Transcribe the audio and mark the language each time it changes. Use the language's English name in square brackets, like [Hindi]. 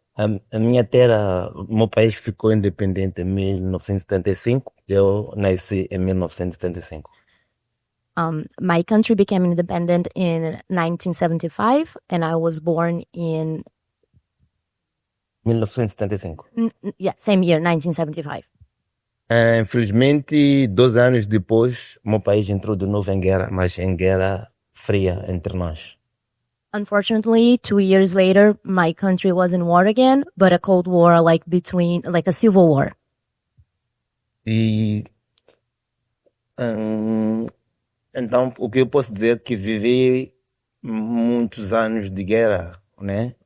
[Portuguese] A minha terra, o meu país ficou independente em 1975. Eu nasci em 1975. [English] My country became independent in 1975, and I was born in 1975. Same year, 1975. [Portuguese] Infelizmente, 2 anos depois, o meu país entrou de novo em guerra, mas em guerra fria entre nós. [English] Unfortunately, 2 years later, my country was in war again, but a cold war, like a civil war. [Portuguese] E então, o que eu posso dizer é que vivi muitos anos de guerra, né?